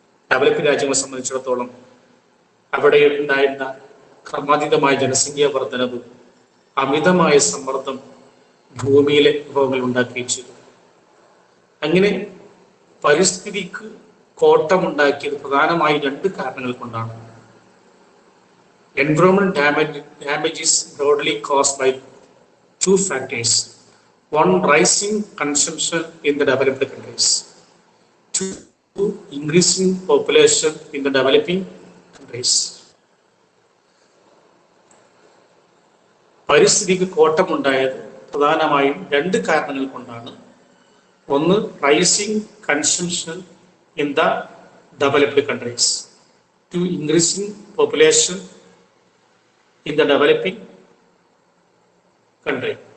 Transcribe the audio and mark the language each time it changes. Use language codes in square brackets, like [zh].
[ml] Developed രാജ്യങ്ങളെ സംബന്ധിച്ചിടത്തോളം അവിടെ ഉണ്ടായിരുന്ന ക്രമാതീതമായ ജനസംഖ്യാ വർധനവ്, അമിതമായ സമ്മർദ്ദം ഭൂമിയിലെ വിഭവങ്ങൾ ഉണ്ടാക്കുകയും ചെയ്തു. അങ്ങനെ പരിസ്ഥിതിക്ക് കോട്ടമുണ്ടാക്കിയത് പ്രധാനമായും 2 കാരണങ്ങൾ കൊണ്ടാണ്. [en] Environmental damage is broadly caused by 2 factors. One, rising consumption in the developed countries. 2, increasing population in the developing countries. [ml] പരിസ്ഥിതിക്ക് കോട്ടമുണ്ടായത് പ്രധാനമായും 2 കാരണങ്ങൾ കൊണ്ടാണ്. ഒന്ന്, [en] Rising consumption in the developed countries. 2, increasing population in the developing country.